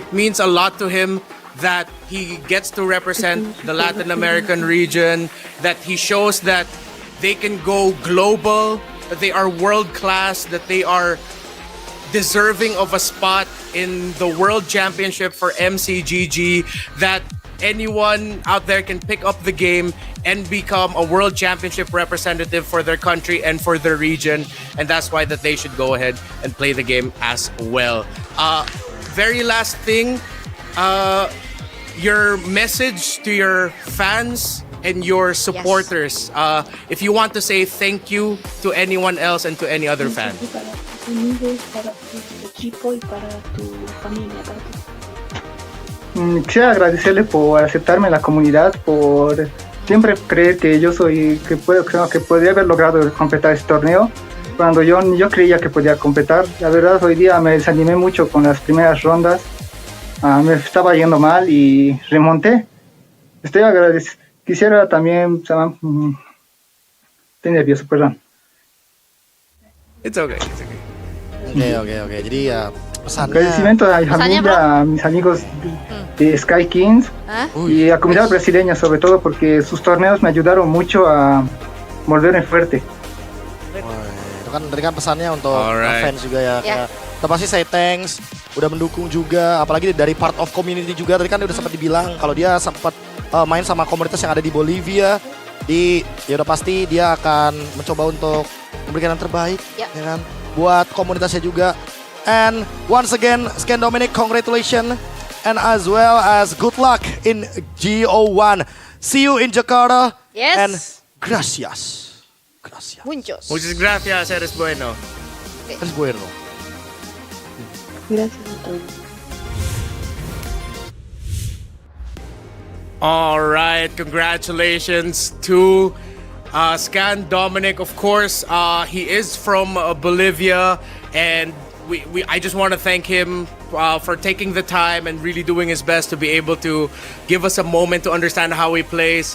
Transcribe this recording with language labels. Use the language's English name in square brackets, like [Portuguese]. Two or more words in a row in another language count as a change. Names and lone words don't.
[English] means a lot to him that he gets to represent the Latin American region, that he shows that they can go global, that they are world class, that they are deserving of a spot in the World Championship for MCGG, that anyone out there can pick up the game and become a World Championship representative for their country and for their region, and that's why that they should go ahead and play the game as well. Very last thing, your message to your fans and your supporters. Yes. If you want to say thank you to anyone else and to any other fan. [Spanish] Para tu equipo y para tu familia, para tu... Quisiera agradecerle por aceptarme en la comunidad, por siempre creer que yo que podría haber logrado completar este torneo cuando yo creía que podía completar. La verdad, hoy día me desanimé mucho con las primeras rondas, me estaba yendo mal y remonté. Estoy agradecido. Quisiera también, estoy nervioso, perdón. [English] It's okay. [Indonesian] Oke. Jadi ya pesannya. [Spanish] Agradecimiento a mi familia, a mis amigos de Sky Kings y a comunidad brasileña sobre todo porque sus torneos me ayudaron mucho a volverme fuerte. [Indonesian] Itu kan tadi kan pesannya untuk fans juga ya. Kita pasti [English] say thanks, [Indonesian] udah mendukung juga, apalagi dari [English] part of community [Indonesian] juga. Tadi kan udah sempat dibilang kalau dia sempat main sama komunitas yang ada di Bolivia. Ya udah pasti dia akan mencoba untuk memberikan yang terbaik, ya kan, buat komunitasnya juga. [English] And once again, Scan Dominic, congratulations, and as well as good luck in GO1. See you in Jakarta. Yes. And gracias. [Spanish] Muchos. Muchas gracias, eres bueno. Eres bueno. Gracias a todos. [English] All right, congratulations to Scan Dominic. Of course, he is from Bolivia, and I just want to thank him for taking the time and really doing his best to be able to give us a moment to understand how he plays.